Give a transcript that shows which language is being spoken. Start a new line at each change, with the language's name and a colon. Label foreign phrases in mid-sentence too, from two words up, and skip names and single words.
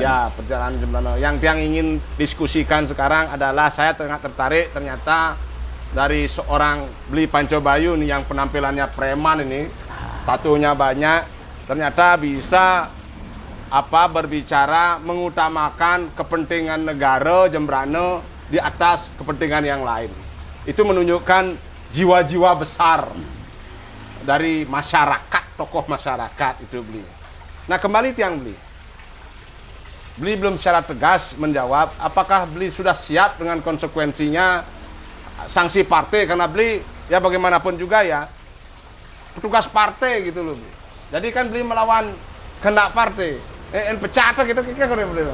Indonesian: Ya, perjalanan Jembrana. Yang ingin diskusikan sekarang adalah saya sangat tertarik ternyata dari seorang Bli Pancobayu nih yang penampilannya preman ini, tatunya banyak, ternyata bisa berbicara mengutamakan kepentingan negara Jembrana di atas kepentingan yang lain. Itu menunjukkan jiwa-jiwa besar dari masyarakat, tokoh masyarakat itu Bli. Nah, kembali tiang Bli. Bli belum secara tegas menjawab apakah Bli sudah siap dengan konsekuensinya sanksi partai, karena Bli ya bagaimanapun juga ya petugas partai gitu loh Bli. Jadi kan beliau melawan kehendak partai. Pecat gitu kira beliau.